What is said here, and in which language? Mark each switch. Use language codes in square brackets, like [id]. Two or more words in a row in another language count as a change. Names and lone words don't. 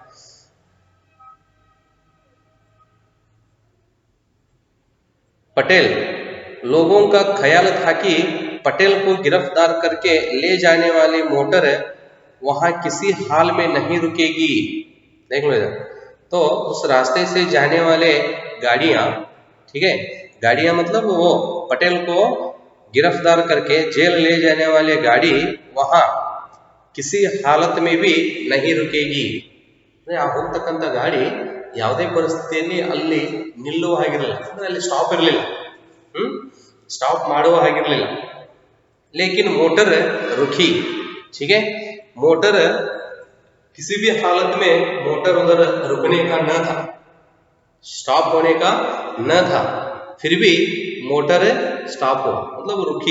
[hi] पटेल, लोगों का ख्याल था कि पटेल को गिरफ्तार करके ले जाने वाली मोटर वहां किसी हाल में नहीं रुकेगी। देख लो इधर, तो उस रास्ते से जाने वाले गाड़ियां, ठीक है, गाड़ियां मतलब वो पटेल को गिरफ्तार करके जेल ले जाने वाली गाड़ी वहां किसी हालत में भी नहीं रुकेगी। [kn] ಹೋಗ್ತಕ್ಕಂಥ ಗಾಡಿ ಯಾವುದೇ ಪರಿಸ್ಥಿತಿಯಲ್ಲಿ ಅಲ್ಲಿ ನಿಲ್ಲುವ ಹಾಗಿರಲಿಲ್ಲ, ಅಂದ್ರೆ ಅಲ್ಲಿ ಸ್ಟಾಪ್ ಇರಲಿಲ್ಲ, ಸ್ಟಾಪ್ ಮಾಡುವ ಹಾಗಿರಲಿಲ್ಲ। [hi] लेकिन मोटर रुकी, ठीक है, मोटर किसी भी हालत में मोटर उधर रुकने का न था, स्टॉप होने का न था, फिर भी मोटर स्टॉप हो मतलब रुकी।